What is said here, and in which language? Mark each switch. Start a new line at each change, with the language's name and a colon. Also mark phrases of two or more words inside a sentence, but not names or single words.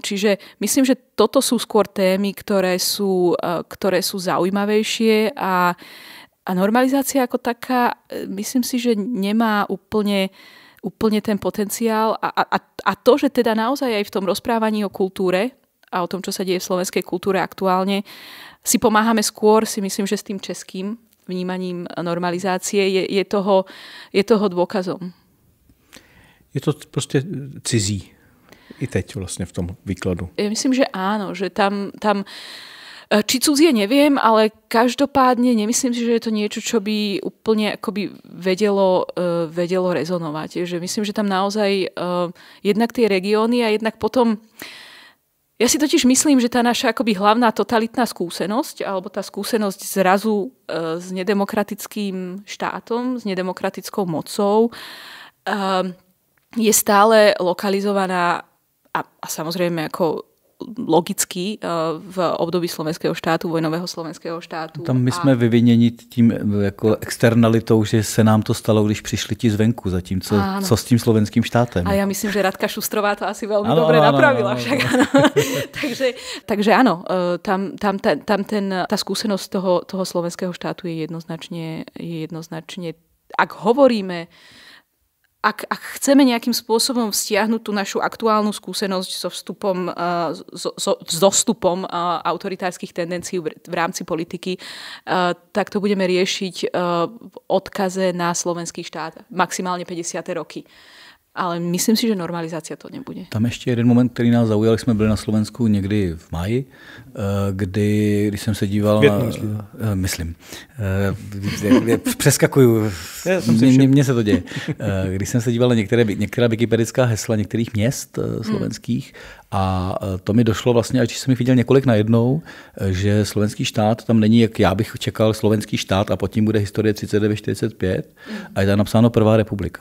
Slovak: Čiže myslím, že toto sú skôr témy, ktoré sú zaujímavejšie a normalizácia ako taká, myslím si, že nemá úplne ten potenciál a to, že teda naozaj aj v tom rozprávaní o kultúre a o tom, čo sa deje v slovenskej kultúre aktuálne, si pomáhame skôr, si myslím, že s tým českým vnímaním normalizácie je toho dôkazom.
Czech: Je to prostě cizí. I teď vlastně v tom výkladu.
Slovak: Ja myslím, že áno, že tam či cudzie neviem, ale každopádne nemyslím si, že je to niečo, čo by úplne akoby vedelo rezonovať. Že myslím, že tam naozaj jednak tie regióny a jednak potom. Ja si totiž myslím, že tá naša akoby hlavná totalitná skúsenosť, alebo tá skúsenosť zrazu s nedemokratickým štátom, s nedemokratickou mocou, je stále lokalizovaná a samozrejme ako logicky v období slovenského štátu, vojnového slovenského štátu.
Czech: Tam my jsme vyviněni tím jako externalitou, že se nám to stalo, když přišli ti zvenku, zatímco co s tím slovenským štátem.
Slovak: A ja myslím, že Radka Šustrová to asi veľmi dobre napravila. Však, takže áno, tá skúsenosť toho slovenského štátu je jednoznačne, ak hovoríme, ak chceme nejakým spôsobom vztiahnuť tú našu aktuálnu skúsenosť s dostupom autoritárskych tendencií v rámci politiky, tak to budeme riešiť v odkaze na slovenský štát. Maximálne 50. roky. Ale myslím si, že normalizácia to nebude.
Czech: Tam ještě jeden moment, který nás zaujal, když jsme byli na Slovensku někdy v máji, když jsem se díval myslím. Přeskakuju. Mně se to děje. Když jsem se díval na některá wikipedická hesla některých měst slovenských a to mi došlo vlastně, až jsem jich viděl několik najednou, že slovenský štát tam není, jak já bych čekal, slovenský štát a pod tím bude historie 39-45 a je tam napsáno Prvá republika.